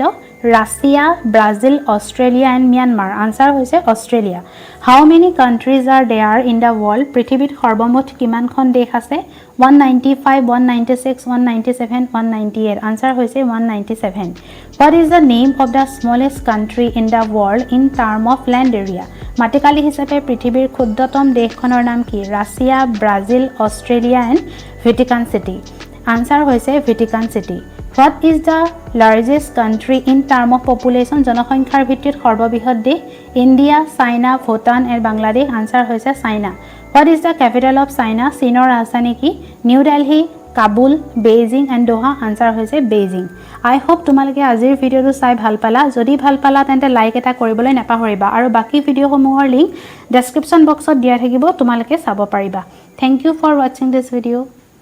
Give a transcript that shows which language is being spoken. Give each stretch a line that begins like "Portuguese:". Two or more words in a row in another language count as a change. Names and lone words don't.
English: Russia, Brazil, Australia and Myanmar.
Assamese: Answer হৈছে Australia.
English: How many countries are there in the world?
Assamese: পৃথিৱীত সৰ্বমুঠ কিমানখন দেশ আছে? 195, 196, 197, 198. Answer হৈছে 197.
English: What is the name of the smallest country in the world in term of land area?
Assamese: মাটিকালি হিচাপে পৃথিৱীৰ ক্ষুদ্ৰতম দেশখনৰ নাম কি?
English: Russia, Brazil, Australia and Vatican City.
Assamese: Answer হৈছে Vatican City.
English: What is the largest country in term of population?
Assamese: জনসংখ্যাৰ ভিত্তিত সৰ্ববৃহৎ দেশ India, China, Bhutan and Bangladesh. Answer হৈছে China.
English: What is the capital of China?
Assamese: চীনৰ ৰাজধানী কি?
English: New Delhi, Kabul, Beijing and Doha.
Assamese: Answer হৈছে Beijing.
English: I hope
Assamese: তোমালোকে আজিৰ ভিডিওটো চাই ভাল পালা। যদি ভাল পালা তেন্তে লাইক এটা কৰিবলৈ নাপাহৰিবা আৰু বাকি ভিডিওসমূহৰ লিংক
English: description boxত
Assamese: দিয়া থাকিব তোমালোকে চাব পাৰিবা।
English: Thank you for watching this video.